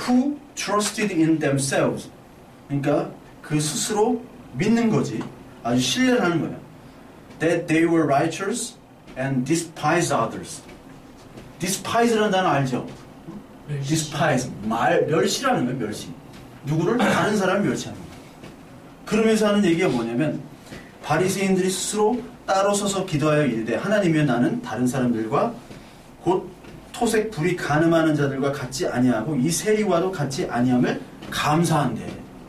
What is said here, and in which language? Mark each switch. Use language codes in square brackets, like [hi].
[en] Who trusted in themselves. [ko] 그러니까 그 스스로 믿는 거지. 아주 신뢰를 하는 거야. [en] That they were righteous and despised others. [ko] despise라는 단어 알죠? despise. 멸시라는 거야, 멸시. 누구를? 다른 사람을 멸시하는 거야. 그러면서 하는 얘기가 뭐냐면 바리새인들이 스스로 따로 서서 기도하여 이르되 하나님이여 나는 다른 사람들과 곧 토색 불이 간음하는 자들과 같지 아니하고 이 세리와도 같지 아니함을 감사한대.